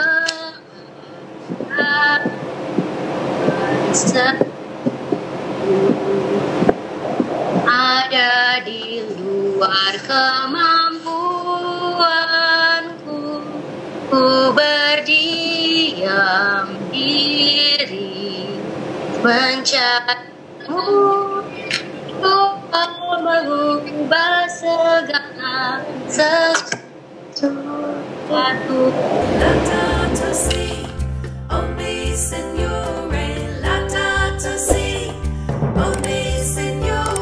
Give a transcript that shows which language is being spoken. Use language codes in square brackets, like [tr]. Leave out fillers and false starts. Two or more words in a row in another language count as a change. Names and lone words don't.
[id] Ada di luar kemampuanku, ku berdiam diri mencarimu, ku mengubah segala sesuatu. [it] Laudato si, o mi Signore, laudato si, o mi Signore.